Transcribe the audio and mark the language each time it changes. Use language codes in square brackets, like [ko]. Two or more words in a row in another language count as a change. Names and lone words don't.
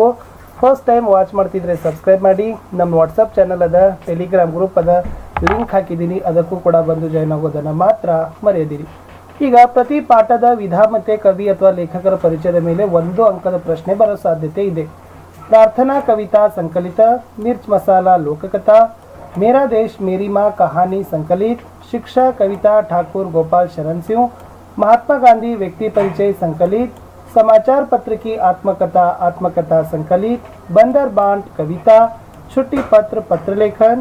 [en] first time watch [kn] ಮಾಡ್ತಿದ್ರೆ ಸಬ್ಸ್ಕ್ರೈಬ್ ಮಾಡಿ. ನಮ್ಮ ವಾಟ್ಸಪ್ ಚಾನಲ್ ಅದ, ಟೆಲಿಗ್ರಾಮ್ ಗ್ರೂಪ್ ಅದ, ಲಿಂಕ್ ಹಾಕಿದ್ದೀನಿ, ಅದಕ್ಕೂ ಕೂಡ ಬಂದು ಜಾಯ್ನ್ ಆಗೋದನ್ನು ಮಾತ್ರ ಮರೆಯದಿರಿ. ಈಗ ಪ್ರತಿ ಪಾಠದ ವಿಧ ಮತ್ತು ಕವಿ ಅಥವಾ ಲೇಖಕರ ಪರಿಚಯದ ಮೇಲೆ 1 ಅಂಕದ ಪ್ರಶ್ನೆ ಬರೋ ಸಾಧ್ಯತೆ ಇದೆ. [hi] प्रार्थना कविता संकलित, मिर्च मसाला लोककथा, मेरा देश मेरी माँ कहानी संकलित, शिक्षा कविता ठाकुर गोपाल शरण सिंह, महात्मा गांधी व्यक्ति परिचय संकलित, समाचार पत्र की आत्मकथा संकलित, बंदर बांट कविता, छुट्टी पत्र पत्रलेखन,